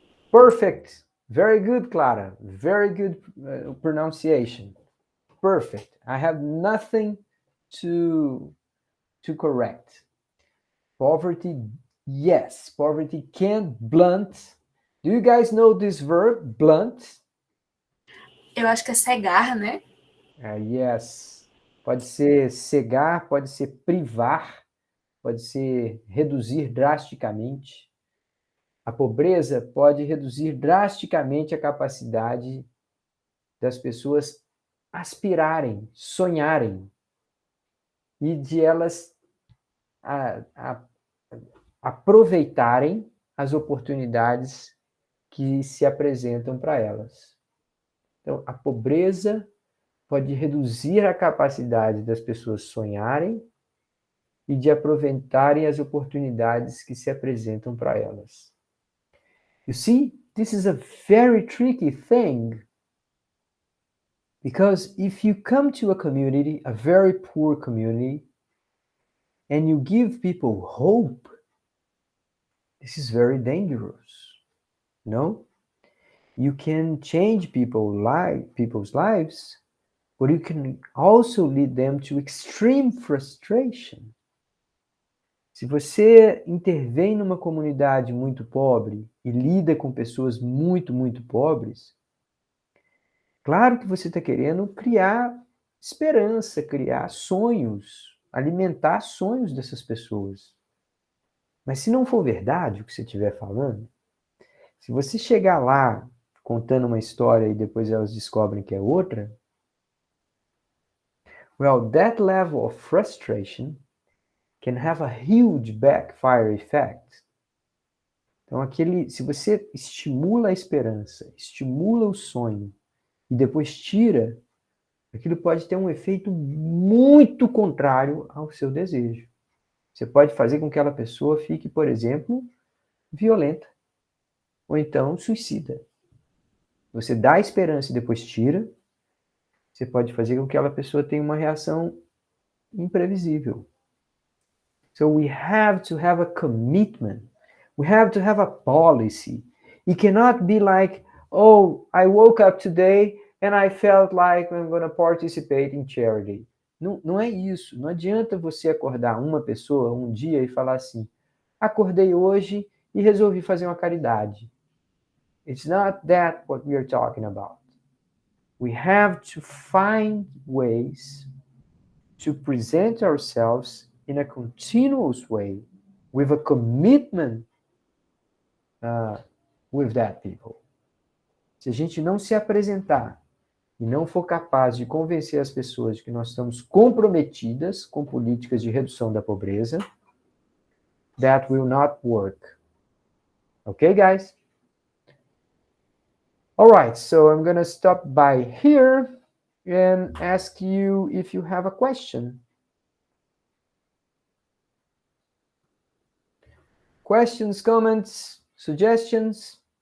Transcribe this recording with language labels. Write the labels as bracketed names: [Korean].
[English] Perfect. Very good, Clara. Very good pronunciation. Perfect. I have nothing to correct. Poverty, yes. Poverty can blunt. Do you guys know this verb, blunt? [Portuguese] Eu acho que é cegar, né? [English] Yes. [Portuguese] Pode ser cegar, pode ser privar, pode ser reduzir drasticamente. A pobreza pode reduzir drasticamente a capacidade das pessoas aspirarem, sonharem, e de elas aproveitarem as oportunidades que se apresentam para elas. Então, a pobreza pode reduzir a capacidade das pessoas sonharem e de aproveitarem as oportunidades que se apresentam para elas. [English] You see, this is a very tricky thing, because if you come to a community, a very poor community, and you give people hope, this is very dangerous. No? You can change people's lives, but you can also lead them to extreme frustration. [Portuguese] Se você intervém numa comunidade muito pobre e lida com pessoas muito, muito pobres, claro que você está querendo criar esperança, criar sonhos, alimentar sonhos dessas pessoas. Mas se não for verdade o que você estiver falando, se você chegar lá contando uma história e depois elas descobrem que é outra, [English] well, that level of frustration can have a huge backfire effect. [Portuguese] Então, se você estimula a esperança, estimula o sonho e depois tira, aquilo pode ter um efeito muito contrário ao seu desejo. Você pode fazer com que aquela pessoa fique, por exemplo, violenta ou então suicida. Você dá esperança e depois tira, você pode fazer com que aquela pessoa tenha uma reação imprevisível. [English] So we have to have a commitment. We have to have a policy. It cannot be like, oh, I woke up today and I felt like I'm going to participate in charity. [Portuguese] Não é isso. Não adianta você acordar uma pessoa um dia e falar assim, acordei hoje e resolvi fazer uma caridade. [English] It's not that what we are talking about. We have to find ways to present ourselves in a continuous way with a commitment with that people. [Portuguese] Se a gente não se apresentar e não for capaz de convencer as pessoas de que nós estamos comprometidas com políticas de redução da pobreza, [English] that will not work. Okay, guys? All right, so I'm going to stop by here and ask you if you have a question. Questions, comments, suggestions?